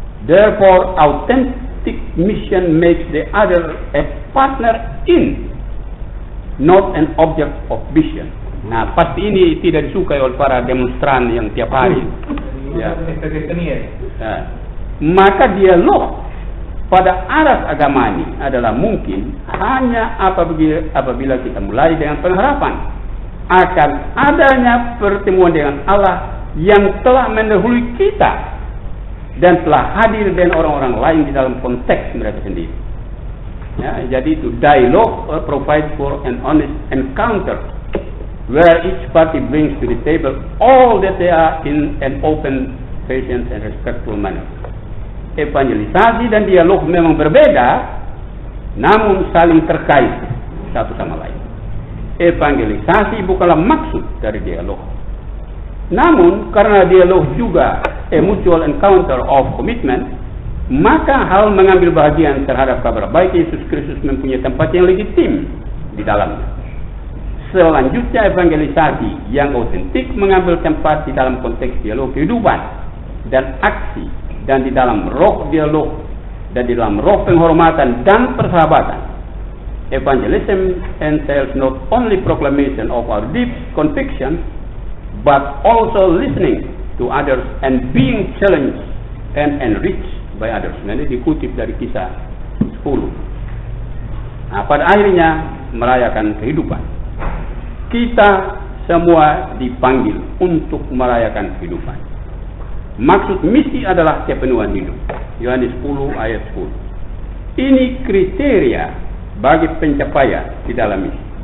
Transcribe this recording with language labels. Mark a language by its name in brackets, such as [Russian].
[English] Therefore, authentic mission makes the other a partner in, not an object of vision. [Indonesian] Nah, pasti ini tidak disukai oleh para demonstran yang tiap hari. Ya. Nah, maka dialog pada aras agama ini adalah mungkin hanya apabila kita mulai dengan pengharapan akan adanya pertemuan dengan Allah yang telah mendahului kita dan telah hadir dengan orang-orang lain di dalam konteks mereka sendiri. Ya, jadi itu [English] dialogue provides for an honest encounter where each party brings to the table all that they are in an open, patient and respectful manner. [Indonesian] Evangelisasi dan dialog memang berbeda, namun saling terkait satu sama lain. Evangelisasi bukanlah maksud dari dialog. Namun, karena dialog juga [English] a mutual encounter of commitment, [Indonesian] maka hal mengambil bahagian terhadap kabar baik Yesus Kristus mempunyai tempat yang legitim di dalamnya. Selanjutnya, evangelisasi yang otentik mengambil tempat di dalam konteks dialog kehidupan dan aksi, dan di dalam roh dialog, dan di dalam roh penghormatan dan persahabatan. [English] Evangelism entails not only proclamation of our deep conviction, but also listening to others and being challenged and enriched by others. [Indonesian] Ini dikutip dari Kisah 10. Nah, pada akhirnya merayakan kehidupan. Kita semua dipanggil untuk merayakan kehidupan. Maksud misi adalah kepenuhan hidup. Yohanes 10 ayat 10. Ini kriteria bagi pencapaian di dalam misi.